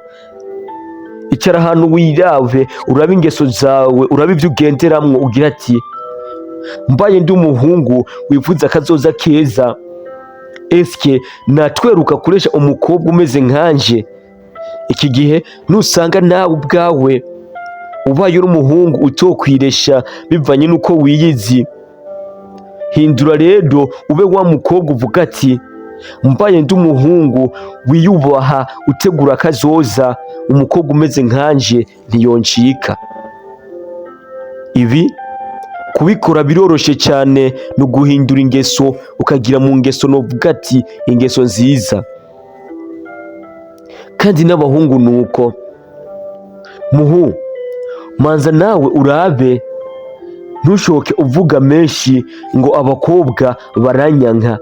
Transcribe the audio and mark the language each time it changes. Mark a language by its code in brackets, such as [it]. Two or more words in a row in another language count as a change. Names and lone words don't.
[rn] Icara ahantu wirave, urabe ingeso zawe, urabe ibyo ugenderamwo, ugira ati mbaye ndi umuhungu wifuza akazoza keza, eske natweruka kuresha umukobwa umeze nkanje? Iki gihe nusanga nawe ubwawe ubaye uri umuhungu utokwiresha bivanye n'uko wiyizi, hindura rero ube wa mukobwa uvuga ati mbaye ndi umuhungu wiyubaha utegura kazoza, umukobwa umeze nkanje ntiyoncika. Ibi kubikora biroroshe cyane, no guhindura ingeso ukagira mu ngeso novuga ati ingeso nziza. Kandi n'abahungu nuko muhu manza nawe urabe, ntushoke uvuga menshi ngo abakobwa baranyanka.